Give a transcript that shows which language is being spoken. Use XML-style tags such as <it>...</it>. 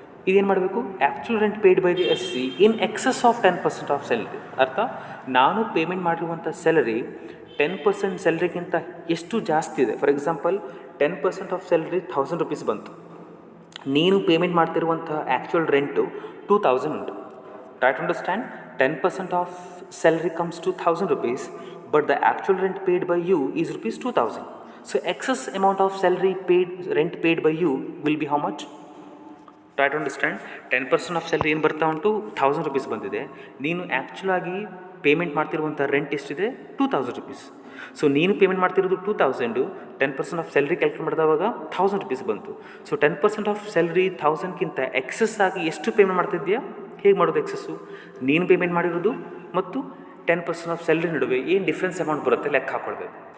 <kn>ಇದೇನು ಮಾಡಬೇಕು,</kn> <en>Actual rent paid by the SC in excess of 10% of salary.</en> <kn>ಅರ್ಥ, ನಾನು ಪೇಮೆಂಟ್ ಮಾಡಿರುವಂಥ ಸ್ಯಾಲರಿ 10% ಸ್ಯಾಲ್ರಿಗಿಂತ ಎಷ್ಟು ಜಾಸ್ತಿ ಇದೆ. For example 10% of salary 1,000 rupees ಬಂತು, ನೀನು ಪೇಮೆಂಟ್ ಮಾಡ್ತಿರುವಂಥ ಆ್ಯಕ್ಚುಯಲ್ ರೆಂಟು 2,000 ಉಂಟು.</kn> <en>Try to understand, 10% of salary comes to 1,000 rupees, but the actual rent paid by you is rupees 2,000. So excess amount of salary paid, rent paid by you will be how much? Try to understand.</en> <kn>10% of salary ಏನು ಬರ್ತಾ ಉಂಟು, 1,000 rupees ಬಂದಿದೆ. ನೀನು ಆ್ಯಕ್ಚುಲಾಗಿ payment ಮಾಡ್ತಿರುವಂಥ rent ಎಷ್ಟಿದೆ, 2,000 rupees. So ನೀನು payment ಮಾಡ್ತಿರೋದು 2,000, 10% of salary calculate ಮಾಡಿದವಾಗ 1,000 rupees ಬಂತು. So 10% of salary 1,000ಕ್ಕಿಂತ excess ಆಗಿ ಎಷ್ಟು ಪೇಮೆಂಟ್ ಮಾಡ್ತಿದ್ಯಾ, ಹೇಗೆ ಮಾಡೋದು ಎಕ್ಸಸ್ಸು, ನೀನು ಪೇಮೆಂಟ್ ಮಾಡಿರೋದು ಮತ್ತು 10% ಆಫ್ ಸ್ಯಾಲ್ರಿ ನಡುವೆ ಏನು ಡಿಫ್ರೆನ್ಸ್ ಅಮೌಂಟ್ ಬರುತ್ತೆ ಲೆಕ್ಕ ಹಾಕ್ಕೊಳ್ಬೇಕು.</kn>